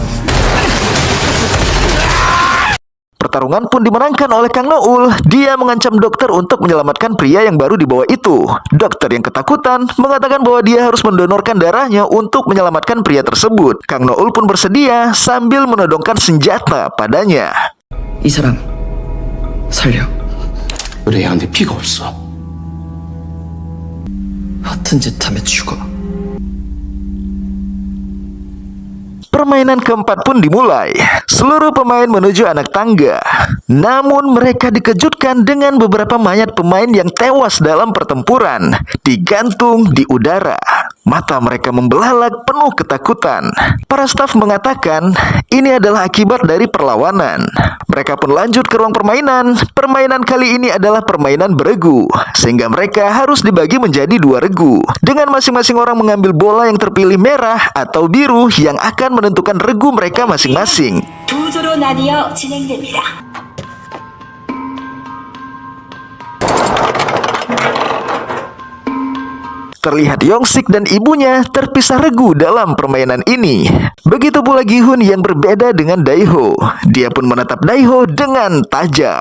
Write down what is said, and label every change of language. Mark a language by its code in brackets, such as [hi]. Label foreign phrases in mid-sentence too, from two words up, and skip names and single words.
[id] Pertarungan pun dimenangkan oleh Kang Noul. Dia mengancam dokter untuk menyelamatkan pria yang baru dibawa itu. Dokter yang ketakutan mengatakan bahwa dia harus mendonorkan darahnya untuk menyelamatkan pria tersebut. Kang Noul pun bersedia sambil menodongkan senjata padanya. [ko] 이 사람 살려. 그래, 근데 피가 없어. 허튼 짓 하면 죽어. [id] Permainan keempat pun dimulai. Seluruh pemain menuju anak tangga. Namun mereka dikejutkan dengan beberapa mayat pemain yang tewas dalam pertempuran, digantung di udara. Mata mereka membelalak penuh ketakutan. Para staf mengatakan ini adalah akibat dari perlawanan. Mereka pun lanjut ke ruang permainan. Permainan kali ini adalah permainan beregu, sehingga mereka harus dibagi menjadi 2 regu, dengan masing-masing orang mengambil bola yang terpilih merah atau biru yang akan menentukan regu mereka masing-masing. [ko] 두 조로 나뉘어 진행됩니다. [id] Terlihat Yongsik dan ibunya terpisah regu dalam permainan ini. Begitu pula Gi-hun yang berbeda dengan Daeho. Dia pun menatap Daeho dengan tajam.